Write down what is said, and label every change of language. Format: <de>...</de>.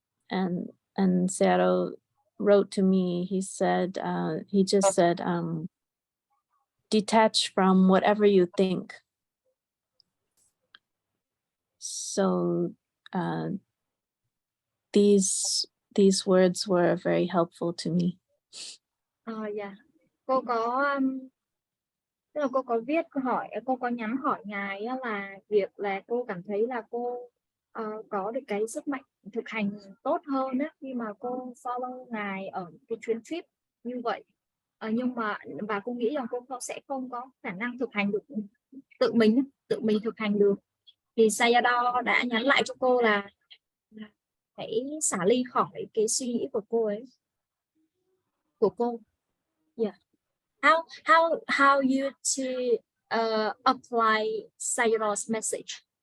<en>And Sayadaw wrote to me. He said, he just said, detach from whatever you think. So these words were very helpful to me. Yeah.</en> <vi>Cô có tức là cô có viết hỏi, cô có nhắn hỏi ngài là việc là cô cảm thấy là cô có được cái sức mạnh thực hành tốt hơn á, khi mà cô follow ngài ở cái chuyến trip như vậy. Nhưng mà và cô nghĩ rằng cô sẽ không có khả năng thực hành được tự mình thực hành được. Thì Sayadaw đã nhắn lại cho cô là hãy xả ly khỏi cái suy nghĩ của cô ấy, của cô.</vi> <en>Yeah. How you to apply Sayadaw's message?</en>